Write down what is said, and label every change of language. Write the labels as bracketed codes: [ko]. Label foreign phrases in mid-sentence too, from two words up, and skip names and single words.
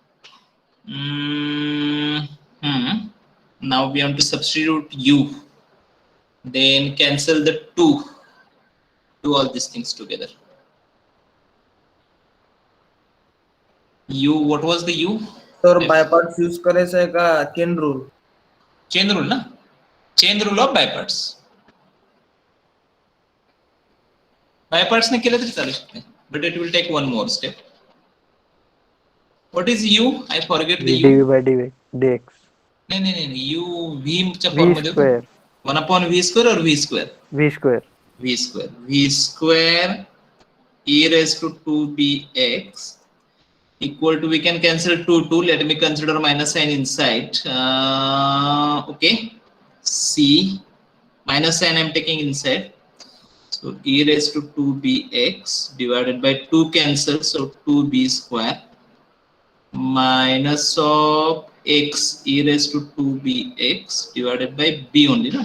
[en] Now we have to substitute u, then cancel the 2. Do all these things together. U, what was the U? [mr] तर [en] by parts use [mr] करायचं आहे का [en] chain rule? Chain rule, na? Chain rule of biparts. [mr] Biparts ने केलं तरी चालू शकते, [en] but it will take one more step. What is U? I forget the U. dv by dx. [mr] नाही U V च्या [en] v [mr] फॉर्म मध्ये होतो. [en] square 1/v square or v square? v square v square e raised to 2bx equal to, we can cancel 2, let me consider minus sign inside. Okay, c minus sign I'm taking inside, so e raised to 2bx divided by 2 cancel, so 2b square minus of x e raised to 2bx divided by b only, no?